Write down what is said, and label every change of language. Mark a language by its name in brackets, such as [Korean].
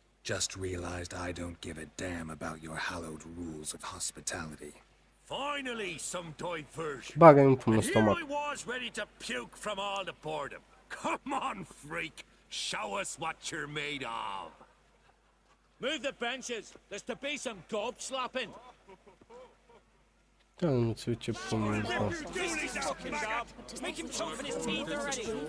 [English] Just realized I don't give a damn about your hallowed rules of hospitality. Finally, some diversion. [Romanian] Bagă-i un pumn în [English] Here [Romanian] stomac. [English] I was ready to puke from all the boredom. Come on, freak. Show us what you're made of. Move the benches. There's to be some gob slapping. [Romanian] Da, nu știu ce pumn în stomac. [English] Make him choke in his teeth already.